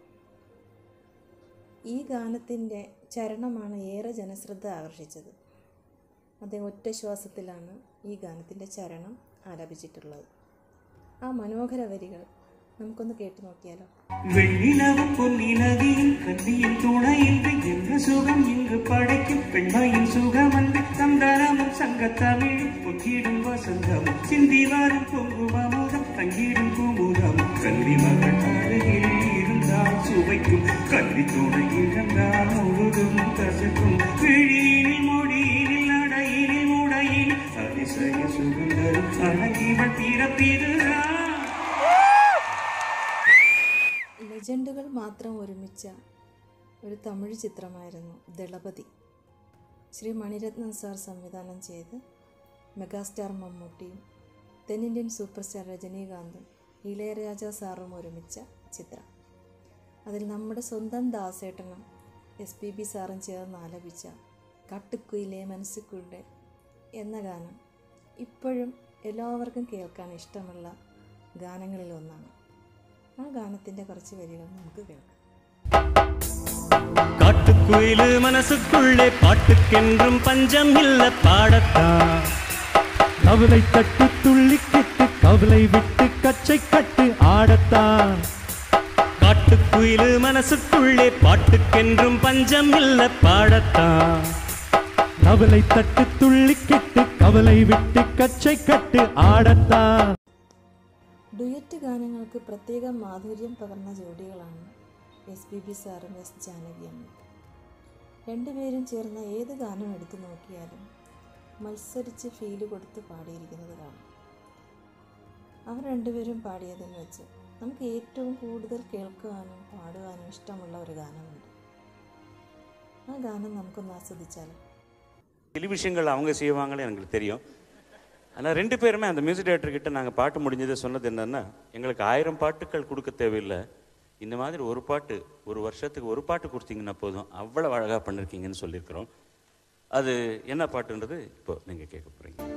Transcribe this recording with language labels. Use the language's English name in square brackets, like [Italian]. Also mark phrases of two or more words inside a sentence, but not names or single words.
[Malayalam] ഈ ഗാനത്തിൻ്റെ ചരണമാണ് ഏറെ ജനശ്രദ്ധ ആകർഷിച്ചത്. അദ്ദേഹം ഒറ്റ ശ്വാസത്തിലാണ് ഈ ഗാനത്തിൻ്റെ ചരണം ആലപിച്ചിട്ടുള്ളത്. ആ മനോഹര വരികൾ നമുക്കൊന്ന് കേട്ടു നോക്കിയാലോ. [Tamil] வெண்ணிலவும் பொன்னிநதியும் கல்லியும் തുണയിன்றி என்ற சுகம் இங்கு படைக்கும் பெண்மையின் சுகமன்று சந்தானமும் சங்கத்தமிழ் பொங்கிடும் வசந்தம் சிந்தி வரும் பொங்கும் அமுதம் தங்கிடும் குமுதம் கல்வி மகள் அருகில் இருந்தால் சுவைக்கும் கல்வி துணை இழந்தால் முழுதும் கசக்கும் விழியினில் மொழியினில் நடையினில் முடையில் அதிசய சுகந்தரும் அழகிவள் பிறப்பிதுதான். [Malayalam] ലെജൻഡുകൾ മാത്രം ഒരുമിച്ച ഒരു തമിഴ് ചിത്രമായിരുന്നു ദളപതി. ശ്രീ മണിരത്നം സാർ സംവിധാനം ചെയ്ത് മെഗാസ്റ്റാർ മമ്മൂട്ടിയും തെന്നിന്ത്യൻ സൂപ്പർ സ്റ്റാർ രജനീകാന്തും ഇളയരാജ സാറും ഒരുമിച്ച ചിത്രം. അതിൽ നമ്മുടെ സ്വന്തം ദാസേട്ടനും SPB സാറും ചേർന്ന് ആലപിച്ച കാട്ടുക്കുയിലെ മനസ്സിക്കുയിലെ എന്ന ഗാനം ഇപ്പോഴും എല്ലാവർക്കും കേൾക്കാൻ ഇഷ്ടമുള്ള ഗാനങ്ങളിൽ ഒന്നാണ്. ആ ഗാനത്തിൻ്റെ കുറച്ച് വരികൾ നമുക്ക് കേൾക്കാം. [Tamil] காட்டுக்குயிலு மனசுக்குள்ளே பாட்டுக்கென்றும் பஞ்சம் இல்ல பாடத்தான், கவலை தட்டு துள்ளிக்கிட்டு கவலை விட்டு கச்சை கட்டு ஆடத்தான். காட்டுக்குயிலு மனசுக்குள்ளே பாட்டுக்கென்றும் பஞ்சம் இல்ல பாடத்தான், கவலை தட்டு துள்ளிக்கிட்டு கவலை விட்டு கச்சை கட்டு ஆடத்தான். [Malayalam] ഡുയറ്റ് ഗാനങ്ങൾക്ക് പ്രത്യേക മാധുര്യം പകർന്ന ജോഡികളാണ് SPB സാറും S ജാനകിയമ്മ. രണ്ടുപേരും ചേർന്ന ഏത് ഗാനം എടുത്തു നോക്കിയാലും മത്സരിച്ച് ഫീല് കൊടുത്ത് പാടിയിരിക്കുന്നത് കാണാം. അവർ രണ്ടുപേരും പാടിയതെന്ന് വെച്ച് നമുക്ക് ഏറ്റവും കൂടുതൽ കേൾക്കുവാനും പാടുവാനും ഇഷ്ടമുള്ള ഒരു ഗാനമുണ്ട്. ആ ഗാനം നമുക്കൊന്ന് ആസ്വദിച്ചാലോ. [Tamil] டெலிவிஷன்கள் அவங்க செய்வாங்களே எனக்கு தெரியும். ஆனால் ரெண்டு பேருமே அந்த [English] music director [Tamil] நாங்கள் பாட்டு முடிஞ்சதை சொன்னது என்னென்னா, எங்களுக்கு 1000 பாட்டுகள் கொடுக்க தேவையில்லை, இந்த மாதிரி ஒரு பாட்டு ஒரு வருஷத்துக்கு ஒரு பாட்டு கொடுத்தீங்கன்னா போதும், அவ்வளோ அழகாக பண்ணியிருக்கீங்கன்னு சொல்லியிருக்கிறோம். அது என்ன பாட்டுன்றது இப்போ நீங்கள் கேட்க போகிறீங்க.